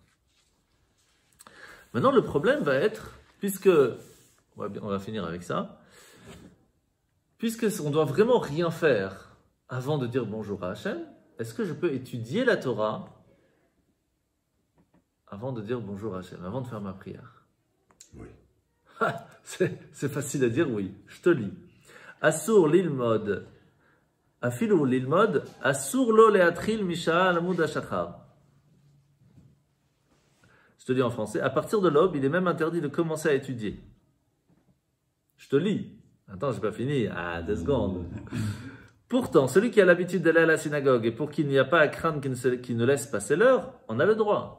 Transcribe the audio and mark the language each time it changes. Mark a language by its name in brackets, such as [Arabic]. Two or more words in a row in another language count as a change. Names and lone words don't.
[French] Maintenant le problème va être, puisque, on va finir avec ça, puisque on doit vraiment rien faire avant de dire bonjour à Hachem, est-ce que je peux étudier la Torah avant de dire bonjour à Hachem, avant de faire ma prière? Oui. C'est facile à dire, oui. Je te lis. [Hebrew] אסור ללמוד, אפילו ללמוד, אסור לו להתחיל משעלה עמוד השחר. [French] Je te lis en français. À partir de l'aube, il est même interdit de commencer à étudier. Je te lis. Attends, j'ai pas fini. 2 secondes. Pourtant, celui qui a l'habitude d'aller à la synagogue et pour qui il n'y a pas à craindre qu'il ne laisse passer l'heure, on a le droit.